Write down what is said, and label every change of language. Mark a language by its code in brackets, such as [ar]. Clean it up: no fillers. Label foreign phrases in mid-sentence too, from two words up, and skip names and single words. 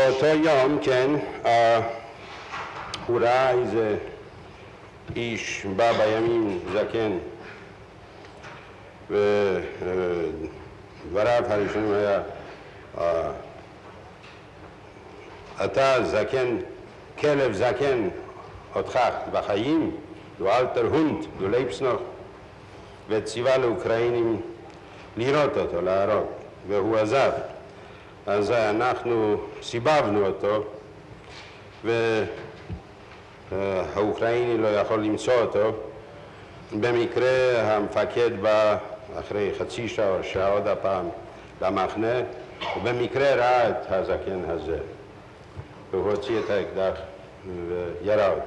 [he] באותו יום, כן, הוא ראה איזה איש בא בימים זקן, ודבריו הראשונים היה, אתה זקן, כלב זקן אותך בחיים, [de] du alter Hund, du lebst noch, [he] וציווה לאוקראינים לראות אותו, להרוג, והוא עזב. אז אנחנו סיבבנו אותו, והאוקראיני לא יכול למצוא אותו. במקרה המפקד בא אחרי חצי שעה או שעה עוד הפעם למחנה, ובמקרה ראה את הזקן הזה, והוא הוציא את האקדח וירה אותו.